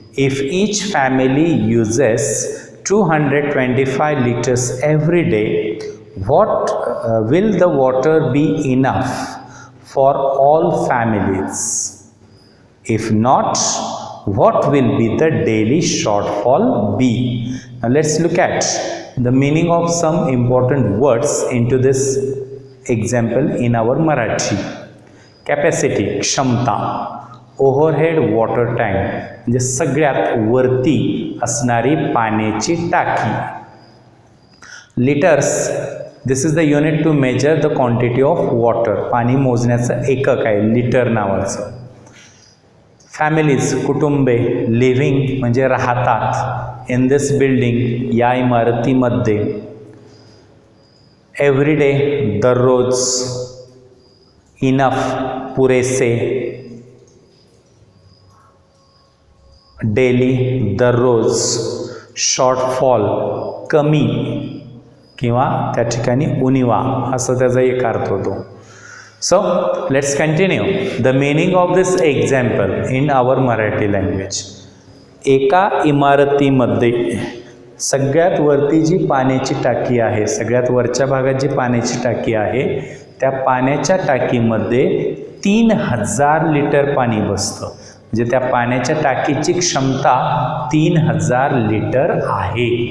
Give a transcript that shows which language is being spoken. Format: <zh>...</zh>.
<en>If each family uses 225 liters every day, will the water be enough for all families? If not, what will be the daily shortfall be? Now let's look at the meaning of some important words into this example in our Marathi. Capacity, क्षमता.</en> <mr>Overhead water tank म्हणजे सगळ्यात वरती असणारी पाण्याची टाकी.</mr> <en>Litres, this is the unit to measure the quantity of water.</en> <mr>पाणी मोजण्याचं एकक आहे लिटर नावाचं. फॅमिलीज, कुटुंबे. लिव्हिंग म्हणजे राहतात.</mr> <en>in this building,</en> <mr>या इमारतीमध्ये. एव्हरीडे, दररोज. इनफ, पुरेसे. डेली, दररोज. शॉर्टफॉल, कमी किंवा त्या ठिकाणी उणिवा असं त्याचा एक अर्थ होतो.</mr> <en>So let's continue the meaning of this example in our Marathi language.</en> <mr>एका इमारतीमध्ये सगळ्यात वरती जी पाण्याची टाकी आहे, सगळ्यात वरच्या भागात जी पाण्याची टाकी आहे, त्या पाण्याच्या टाकीमध्ये 3000 लिटर पाणी बसतं. म्हणजे त्या पाण्याच्या टाकीची क्षमता 3000 लिटर आहे.</mr>